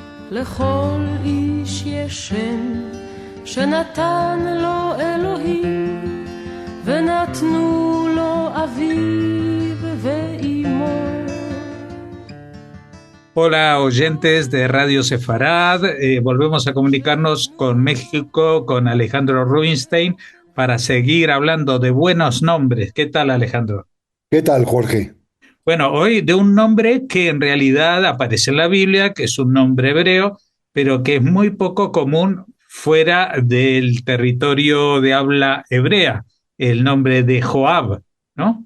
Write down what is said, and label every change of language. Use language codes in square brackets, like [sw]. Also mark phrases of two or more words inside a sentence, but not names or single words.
[he] לכל איש יש שם שנתן לו אלוהים ונתנו לו אביו ואימו. [es] Hola oyentes de Radio Sefarad, volvemos a comunicarnos con México, con Alejandro Rubinstein, para seguir hablando de buenos nombres. ¿Qué tal, Alejandro? ¿Qué tal, Jorge? Bueno, hoy de un nombre que en realidad aparece en la Biblia, que es un nombre hebreo, pero que es muy poco común fuera del territorio de habla hebrea, el nombre de Joab, ¿no?